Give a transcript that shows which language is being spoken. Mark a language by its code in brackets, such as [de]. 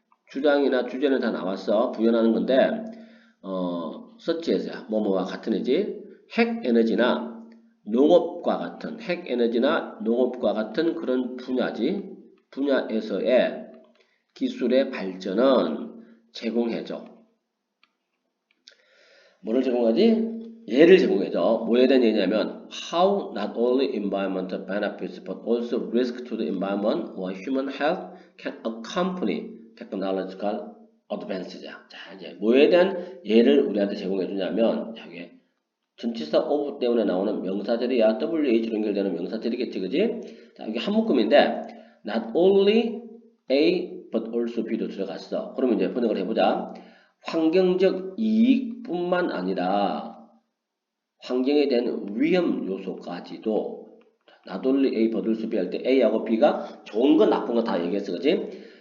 [ko] 주장이나 주제는 다 나왔어. 부연하는 건데, 서치에서야 뭐뭐와 같은 애지. 핵 에너지나 농업과 같은 핵 에너지나 농업과 같은 그런 분야지. 분야에서의 기술의 발전은 제공해줘. 뭐를 제공하지? 예를 제공해줘. 뭐에 대한 얘기냐면 [en] how not only environmental benefits but also risk to the environment or human health can accompany technological advance야. [ko] 자, 이제 뭐에 대한 예를 우리한테 제공해 주냐면 여기 전치사 of 때문에 나오는 명사절이야. WH로 연결되는 명사절이겠지, 그지? 자, 여기 한 묶음인데 [en] not only A but also B [ko] 도 들어갔어. 그러면 이제 번역을 해보자. 환경적 이익뿐만 아니라 환경에 대한 위험 요소까지도 [en] not only A but also B [ko] 할 때 A하고 B가 좋은 건 나쁜 거 다 얘기했어, 그지?